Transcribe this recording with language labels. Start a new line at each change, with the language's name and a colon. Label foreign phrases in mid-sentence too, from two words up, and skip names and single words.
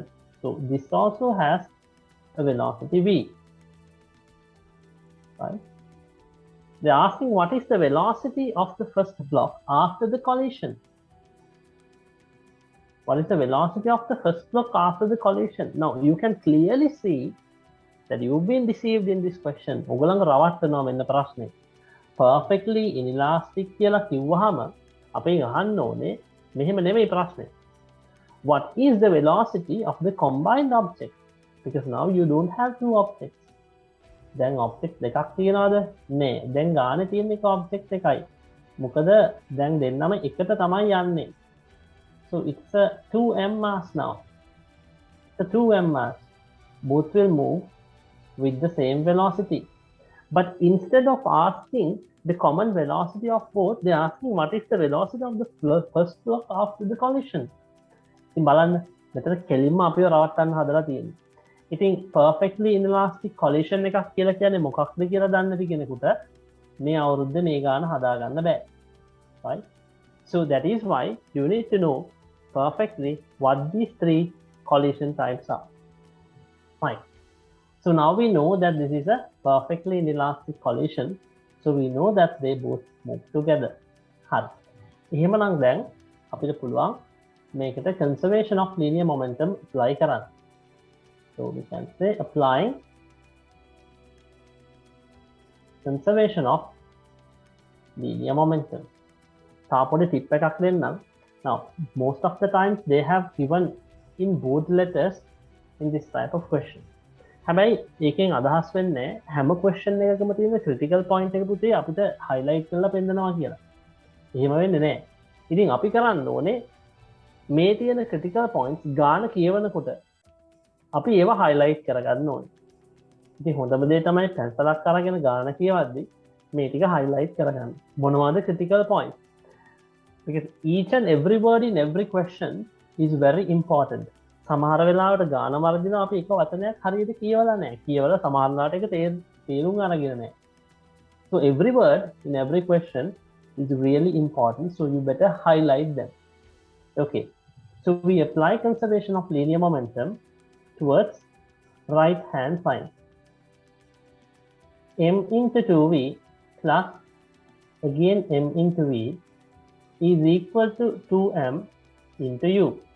English: So this also has a velocity v, right? They're asking what is the velocity of the first block after the collision. What is the velocity of the first block after the collision? Now you can clearly see that you've been deceived in this question.
Sinhala: ඔයගොල්ලන්ව රවට්ටනවා මෙන්න ප්‍රශ්නේ.
English: Perfectly inelastic
Sinhala: කියලා කිව්වහම අපි අහන්න ඕනේ මෙහෙම නෙමෙයි ප්‍රශ්නේ.
English: What is the velocity of the combined object? Because now you don't have two objects.
Sinhala: දැන් object දෙකක් තියනවාද? නෑ. දැන් ගානේ තියෙන එක object එකයි. මොකද දැන් දෙන්නම එකට තමයි යන්නේ.
English: So it's a 2m mass now. It's a 2m mass. Both will move with the same velocity. But instead of asking the common velocity of both, they're asking what is the velocity of the first block after the collision.
Sinhala: ඉතින් බලන්න මෙතන කෙලින්ම අපිව රවට්ටන්න හදලා තියෙන්නේ. ඉතින්
English: perfectly inelastic collision
Sinhala: එකක් කියලා කියන්නේ මොකක්ද කියලා දන්නේ නැති කෙනෙකුට මේ අවුරුද්ද මේ ගාන හදාගන්න බෑ.
English: Right? So that is why you need to know perfectly what these three collision types are. Fine. So now we know that this is a perfectly inelastic collision. So we know that they both move together.
Sinhala: හරි. එහෙමනම් දැන් අපිට පුළුවන් මේකට
English: conservation of linear momentum apply
Sinhala: කරන්න.
English: So we can say applying conservation of linear momentum.
Sinhala: තාපොඩි tip එකක් දෙන්නම්.
English: Now most of the times they have given in bold letters in this type of question.
Sinhala: හැබැයි ඒකෙන් අදහස් වෙන්නේ හැම question එකකම තියෙන
English: critical point
Sinhala: එක පුතේ අපිට highlight කරලා පෙන්නනවා කියලා. එහෙම වෙන්නේ නැහැ. ඉතින් අපි කරන්න ඕනේ මේ තියෙන
English: critical points
Sinhala: ගාන කියවනකොට අපි ඒවා highlight කරගන්න ඕනේ. ඉතින් හොඳම දේ තමයි pencil-ක් අරගෙන ගාන කියවද්දි මේ ටික highlight කරගන්න. මොනවද
English: critical points? Because each and every word in every question is very important.
Sinhala: සමහර වෙලාවට ගාන වර්ධිනවා අපි එක වචනයක් හරියට කියවලා නැහැ. කියවලා සමහරලාට ඒක තේරුම් අරගෙන නැහැ.
English: So every word in every question is really important, so you better highlight them. Okay. So we apply conservation of linear momentum towards right hand side. M into 2v plus again m into v is equal to 2m into u.